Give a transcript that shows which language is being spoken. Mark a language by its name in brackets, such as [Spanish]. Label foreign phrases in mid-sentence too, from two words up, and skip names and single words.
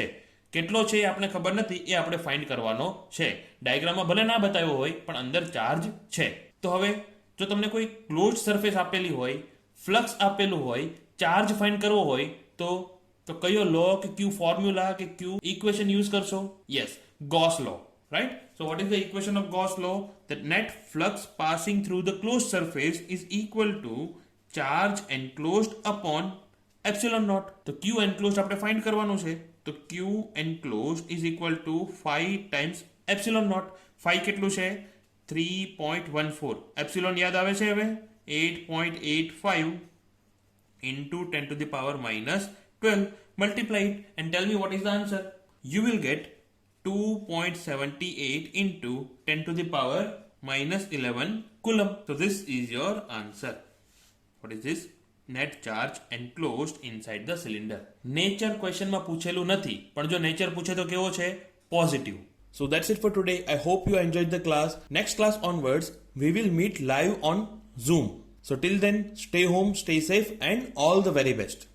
[Gujarati] કેટલો છે એ આપણે ખબર નથી, એ આપણે ફાઇન્ડ કરવાનો છે. ડાયાગ્રામમાં ભલે ના બતાવ્યો હોય પણ અંદર ચાર્જ છે. તો હવે જો તમને કોઈ [English] close surface [Gujarati] આપેલી હોય, ફ્લક્સ આપેલું હોય, [English] charge find [Gujarati] કરવો હોય તો કયો લો કે ક્યુ ફોર્મ્યુલા કે ક્યુ [English] equation use [Gujarati] કરશો? [English] Yes, Gauss law, right? So what is the equation of Gauss law? That net flux passing through the closed surface is equal to charge enclosed upon epsilon naught. [Gujarati] તો Q enclosed આપણે ફાઇન્ડ કરવાનું છે. [English] તો Q enclosed is equal to 5 times epsilon naught. [Gujarati] 5 કેટલું છે? 3.14. એપ્સિલોન યાદ આવે છે હવે? [English] 8.85 into 10 to the power minus 12. Multiply it and tell me what is the answer. You will get 2.78 into 10 to the power minus 11 coulomb. So this is your answer. What is this? Net charge enclosed inside the cylinder. Nature question [Gujarati] માં પૂછેલું નથી, પણ જો nature પૂછે તો કેવો છે? [English] Positive. So that's it for today. I hope you enjoyed the class. Next class onwards, we will meet live on Zoom. So till then, stay home, stay safe, and all the very best.